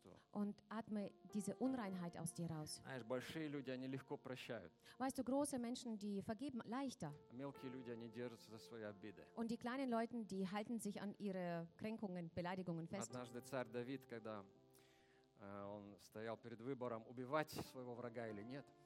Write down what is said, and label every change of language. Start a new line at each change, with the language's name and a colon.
German: Und atme diese Unreinheit aus dir raus.
Russian: Знаешь, большие люди, они легко прощают.
German: Weißt du, große Menschen, die vergeben leichter.
Russian: А мелкие люди, они держатся за свои обиды.
German: Und die kleinen Leute, die halten sich an ihre Kränkungen, Beleidigungen fest.
Russian: Однажды царь Давид, когда он стоял перед выбором, убивать своего врага или нет.